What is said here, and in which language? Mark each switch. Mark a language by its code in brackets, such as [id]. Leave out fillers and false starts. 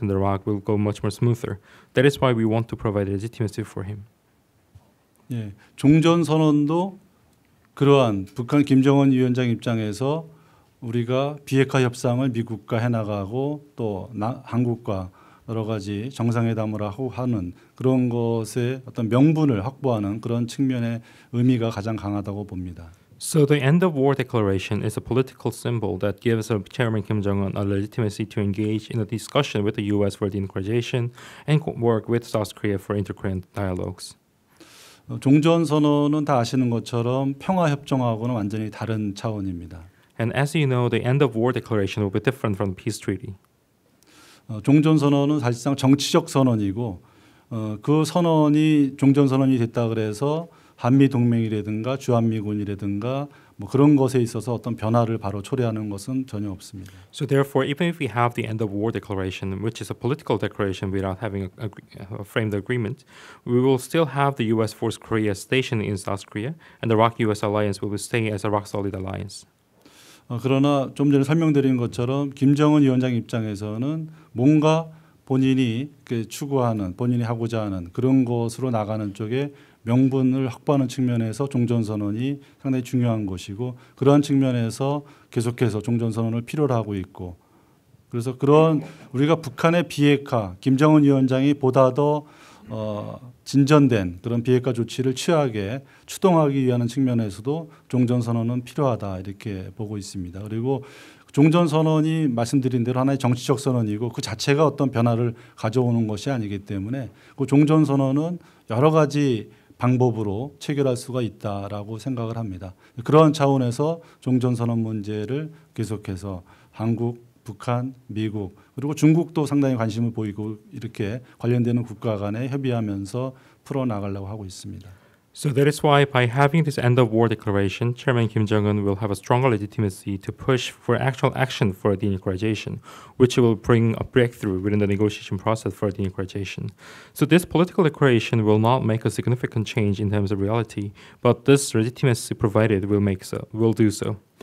[en] and Iraq will go much more smoother. That is why we want to provide legitimacy for him. [ko] 예, 종전선언도 그러한 북한 김정은 위원장 입장에서 우리가 비핵화 협상을 미국과 해나가고 또 한국과 여러 가지 정상회담을 하고 하는 그런 것의 어떤 명분을 확보하는 그런 측면의 의미가 가장 강하다고 봅니다. [en] So the end of war declaration is a political symbol that gives Chairman Kim Jong-un a legitimacy to engage in a discussion with the U.S. for denuclearization and work with South Korea for inter-Korean dialogues. [ko] 종전선언은 다 아시는 것처럼 평화협정하고는 완전히 다른 차원입니다. [en] And as you know, the end of war declaration will be different from the peace treaty. [ko] 종전선언은 사실상 정치적 선언이고 그 선언이 종전선언이 됐다 그래서 한미동맹이라든가 주한미군이라든가 뭐 그런 것에 있어서 어떤 변화를 바로 초래하는 것은 전혀 없습니다. [en] So therefore, even if we have the end of war declaration, which is a political declaration without having a framed agreement, we will still have the U.S. Force Korea stationed in South Korea, and the ROK-US alliance will stay as a rock-solid alliance. [ko] 그러나 좀 전에 설명드린 것처럼 김정은 위원장 입장에서는 뭔가 본인이 추구하는, 본인이 하고자 하는 그런 것으로 나가는 쪽에 명분을 확보하는 측면에서 종전선언이 상당히 중요한 것이고 그러한 측면에서 계속해서 종전선언을 필요로 하고 있고 그래서 그런 우리가 북한의 비핵화, 김정은 위원장이 보다 더 진전된 그런 비핵화 조치를 취하게 추동하기 위한 측면에서도 종전선언은 필요하다 이렇게 보고 있습니다. 그리고 종전선언이 말씀드린 대로 하나의 정치적 선언이고 그 자체가 어떤 변화를 가져오는 것이 아니기 때문에 그 종전선언은 여러 가지 방법으로 체결할 수가 있다라고 생각을 합니다. 그런 차원에서 종전선언 문제를 계속해서 한국, 북한, 미국 그리고 중국도 상당히 관심을 보이고 이렇게 관련되는 국가 간에 협의하면서 풀어나가려고 하고 있습니다. [en] So that is why by having this end of war declaration, Chairman Kim Jong-un will have a stronger legitimacy to push for actual action for denuclearization, which will bring a breakthrough within the negotiation process for denuclearization. So this political declaration will not make a significant change in terms of reality, but this legitimacy provided will do so.